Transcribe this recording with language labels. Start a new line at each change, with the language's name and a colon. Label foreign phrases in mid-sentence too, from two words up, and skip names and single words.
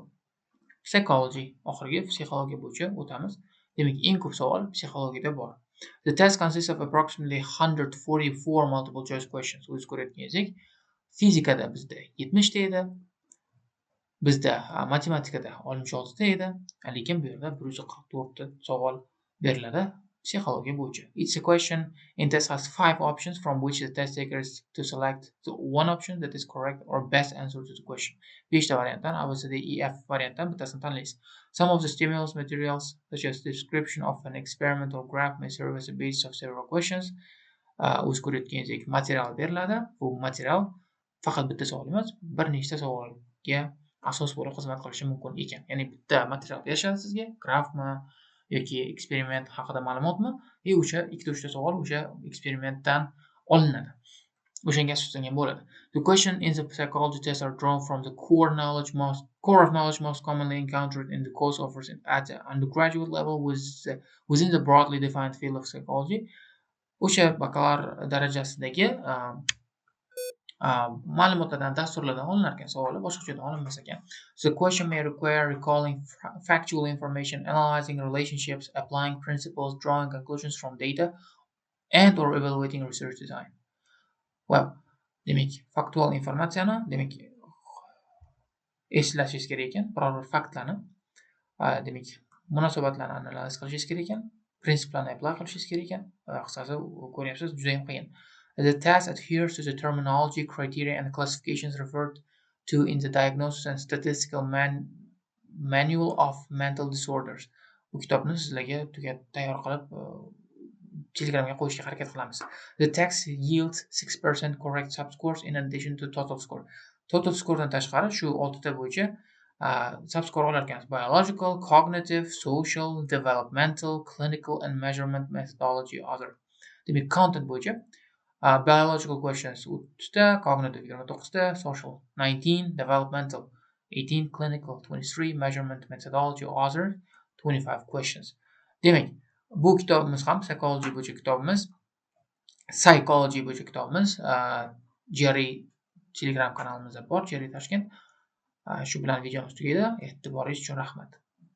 Uzbek: Psychology, oxirgi psixologiya bo'yicha o'tamiz. Demak, eng ko'p savol psixologiyada bor.
English: The test consists of approximately 144 multiple choice questions.
Uzbek: O'zingiz ko'rayotganingizdek, fizikada bizda 70 ta edi. Bizda matematikada 66 ta edi, lekin bu yerda 144 ta savol beriladi psixologiya bo'yicha.
English: Each question in test has 5 options from which the test taker is to select the one option that is correct or best answer to the question.
Uzbek: 5 ta variantdan ABCDEF variantdan bittasini tanlaysiz.
English: Some of the stimulus materials such as description of an experiment or graph may serve as a basis of several questions.
Uzbek: O'z ko'rayotganingizdek material beriladi. Bu material faqat bitta savol emas, bir nechta savolga asos bo'lib xizmat qilishi mumkin ekan. Ya'ni bitta material berishadi sizga, grafmi, yoki eksperiment haqida ma'lumotmi? O'sha 2-3 ta savol o'sha eksperimentdan olinadi. O'shanga asoslangan bo'ladi.
English: The question in the psychology test are drawn from the core of knowledge most commonly encountered in the course offers at the undergraduate level within the broadly defined field of psychology.
Uzbek: O'sha bakalavr darajasidagi ma'lumotlardan, dasturlardan olinar ekan savollar, boshqachadan olinmas ekan.
English: The question may require recalling factual information, analyzing relationships, applying principles, drawing conclusions from data, and or evaluating research design. Well,
Uzbek: demak, faktual informatsiyani, demak, eslashingiz kerak ekan, biror bir faktlarni, demak, munosabatlarni analiz qilishingiz kerak ekan, prinsiplarni apply qilishingiz kerak ekan. Qisqasi, ko'ryapsiz, juda ham qiyin.
English: The test adheres to the terminology, criteria and classifications referred to in the Diagnosis and Statistical Manual of Mental Disorders.
Uzbek: Bu kitobni sizlarga tayyor qilib Telegramga qo'yishga harakat qilamiz.
English: The test yields 6% correct subscores in addition to total score. Total scoredan
Uzbek: tashqari shu 6 ta bo'yicha subscore olar ekansiz.
English: Biological, cognitive, social, developmental, clinical and measurement methodology other. Demak, content bo'yicha biological questions 30 ta, cognitive 29 ta, social 19, developmental 18, clinical 23, measurement methodology other 25 questions.
Uzbek: Demak, bu kitobimiz ham psychology bo'yicha kitobimiz, psychology bo'yicha kitobimiz GRE Telegram kanalimizda bor, GRE Toshkent. Shu bilan videomiz tugaydi. E'tiboringiz uchun rahmat.